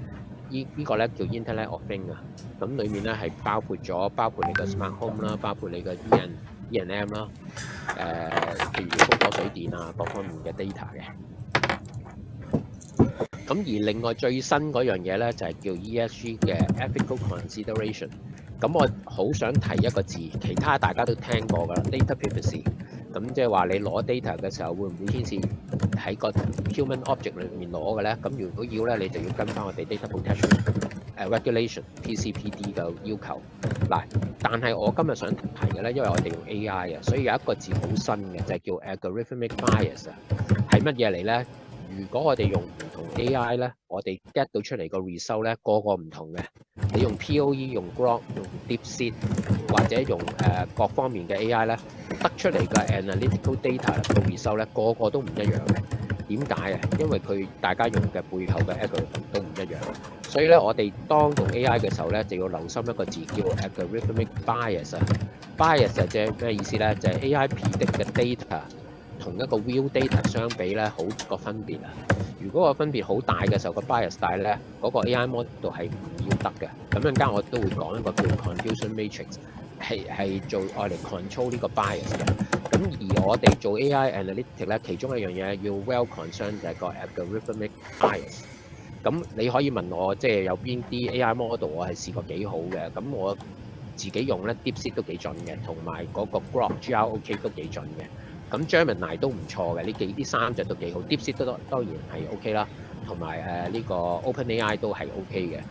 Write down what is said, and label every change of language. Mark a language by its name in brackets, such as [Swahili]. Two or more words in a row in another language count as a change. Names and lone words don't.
[Cantonese] 呢個咧叫 [English] Internet of Things [Cantonese] 啊，咁裡面咧係包括你嘅 [English] Smart Home [Cantonese] 啦，包括你嘅 E&M 啦，譬如風火水電啊各方面嘅 data 嘅。咁而另外最新嗰樣嘢咧就係叫 ESG 嘅 [English] Ethical Consideration。 [Cantonese] 咁我好想提一個字，其他大家都聽過㗎啦 ， [English] data privacy。 [Cantonese] 咁即係話你攞 data 嘅時候，會唔會牽涉喺個 [English] human object [Cantonese] 裏面攞嘅咧？咁如果要咧，你就要跟翻我哋 [English] data protection regulation PCPD [Cantonese] 嘅要求。嗱，但係我今日想提嘅咧，因為我哋用 AI 啊，所以有一個字好新嘅，就係叫 [English] algorithmic bias [Cantonese] 啊，係乜嘢嚟咧？如果我哋用唔同 AI 咧，我哋 get 到出嚟個 result 咧，個唔同嘅。你用 POE、用 Grok、用 DeepSeek 或者用各方面嘅 AI 咧，得出嚟嘅 [English] analytical data [Cantonese] 個 result 咧，個都唔一樣嘅。點解啊？因為佢大家用嘅背後嘅 algorithm 都唔一樣。所以咧，我哋當用 AI 嘅時候咧，就要留心一個字叫 [English] algorithmic bias [Cantonese] 啊。bias 即係咩意思咧？就係 [English] AI predict [Cantonese] 嘅 data 同一個 [English] real data [Cantonese] 相比咧，好個分別啊！如果個分別好大嘅時候，個 bias 大咧，嗰個 [English] AI model [Cantonese] 係唔要得嘅。咁陣間我都會講一個叫 [English] confusion matrix， [Cantonese] 係做愛嚟 control 呢個 bias 嘅。咁而我哋做 [English] AI analytic [Cantonese] 咧，其中一樣嘢要 [English] well concerned [Cantonese] 就係個 [English] algorithmic bias。 [Cantonese] 咁你可以問我，即係有邊啲 [English] AI model [Cantonese] 我係試過幾好嘅？咁我自己用咧 DeepSeek 都幾準嘅，同埋嗰個 Grok GROK 都幾準嘅。咁 Gemini 都唔錯嘅，呢三隻都幾好 ，DeepSeek 都當然係 OK 啦，同埋呢個 OpenAI 都係 OK 嘅。